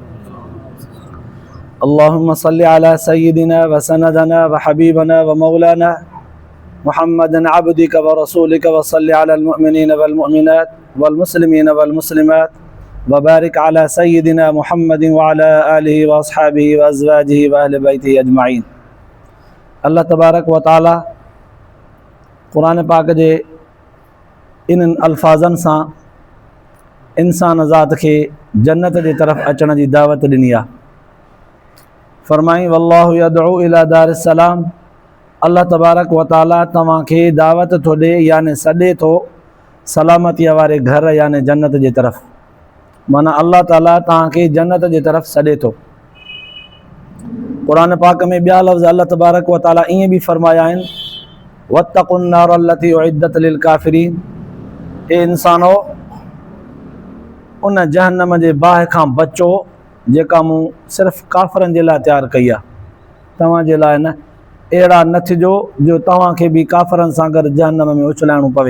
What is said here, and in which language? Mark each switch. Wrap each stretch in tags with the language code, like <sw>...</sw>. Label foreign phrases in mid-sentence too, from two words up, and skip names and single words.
<ar>اللهم صل على سيدنا وسندنا وحبيبنا ومولانا محمد عبدك ورسولك وصل على المؤمنين والمؤمنات والمسلمين والمسلمات وبارك على سيدنا محمد وعلى آله وأصحابه وأزواجه وأهل بيته أجمعين। الله تبارك وتعالى</ar> <sd>क़ुरान पाक जे इन्हनि अल्फाज़नि सां इंसान ज़ात खे जन्नत जे तरफ़ अचण जी दावत ॾिनी आहे। फरमाई</sd> <ar>والله يدعو إلى دار السلام, الله تبارك وتعالى</ar> <sd>तव्हांखे दावत थो ॾे याने सॾे थो सलामतीअ वारे घर याने जन्नत जे तरफ़। माना अल्लाह ताला तव्हांखे जन्नत जे तरफ़ सॾे थो। क़ुरान पाक में ॿिया लफ़्ज़</sd> <ar>الله تبارك وتعالى</ar> <sd>ईअं बि फरमाया आहिनि</sd> <ar>واتقوا النار التي أعدت للكافرين,</ar> <sd>हे इंसानो उन जहन्नम जे बाहि खां बचो जेका मूं सिर्फ़ु काफ़िरनि जे लाइ तयारु कई आहे, तव्हांजे लाइ न। अहिड़ा न थिजो जो तव्हांखे बि काफ़िरनि सां गॾु जहन्नम में उछलाइणो पवे।</sd>